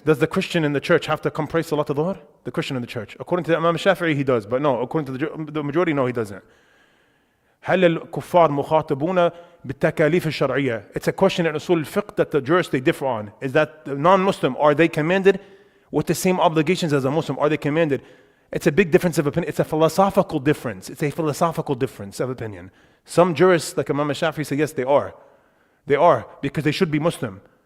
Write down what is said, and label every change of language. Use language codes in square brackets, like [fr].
[en] Does the Christian in the church have to come pray salah to dhuhr? The Christian in the church. According to Imam Shafi'i, he does. But no, according to the majority, no, he doesn't. [ar] هل الكفار مخاطبون بالتكاليف الشرعية? [en] It's a question in Usul al-Fiqh that the jurists they differ on. Is that the non-Muslim, are they commanded with the same obligations as a Muslim? Are they commanded? It's a big difference of opinion. It's a philosophical difference. It's a philosophical difference of opinion. Some jurists, like Imam Shafi'i, say yes, they are. They are, because they should be Muslim.